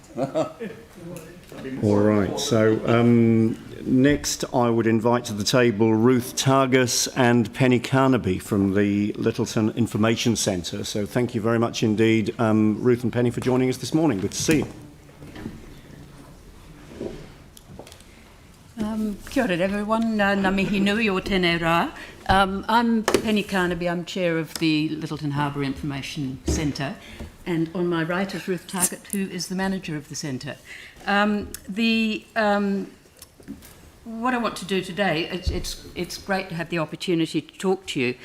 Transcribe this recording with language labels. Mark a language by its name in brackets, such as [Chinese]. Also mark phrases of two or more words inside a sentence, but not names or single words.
[English] All right. So next I would invite to the table Ruth Targus and Penny Carnaby from the Littleton Information Centre. So thank you very much indeed, Ruth and Penny, for joining us this morning. Good to see you. [Māori] Kia ora everyone, ngā mihi nui o tēnei rā. [English] I'm Penny Carnaby, I'm chair of the Littleton Harbour Information Centre, and on my right is Ruth Target, who is the manager of the centre. What I want to do today, it's great to have the opportunity to talk to you.